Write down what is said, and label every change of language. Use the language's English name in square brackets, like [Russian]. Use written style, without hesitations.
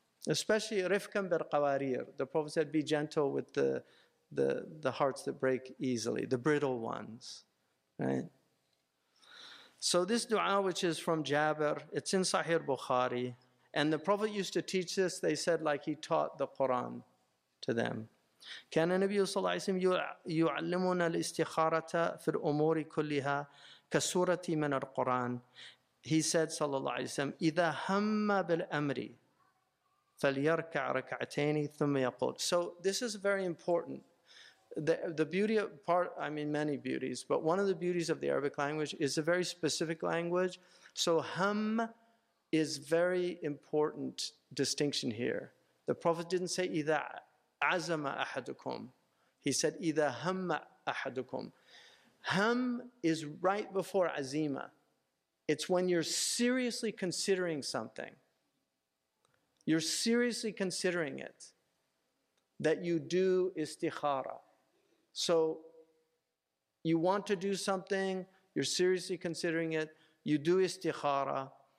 [English] Especially rifkan bil qawarir. The Prophet said, be gentle with the hearts that break easily, the brittle ones. Right? So this dua, which is from Jabir, it's in Sahih Bukhari. And the Prophet used to teach this, they said, like he taught the Quran to them. [Arabic] كان النبي صلى الله عليه وسلم يعلمنا الاستخارة في الأمور كلها كسورة من القرآن. [English] He said, [Arabic] صلى الله عليه وسلم, إذا هم بالأمر فَلْيَرْكَعْ رَكَعْتَيْنِ ثُمَّ يَقُولُ. [English] So this is very important. The beauty of part, I mean many beauties, but one of the beauties of the Arabic language is a very specific language. So hum is very important distinction here. The Prophet didn't say [Arabic] إِذَا عَزَمَ أَحَدُكُمْ. [English] He said [Arabic] إِذَا هَمَّ أَحَدُكُمْ. [English] Hum is right before azima. It's when you're seriously considering something. You're seriously considering it, that you do istikhara. So you want to do something, you're seriously considering it, you do istikhara.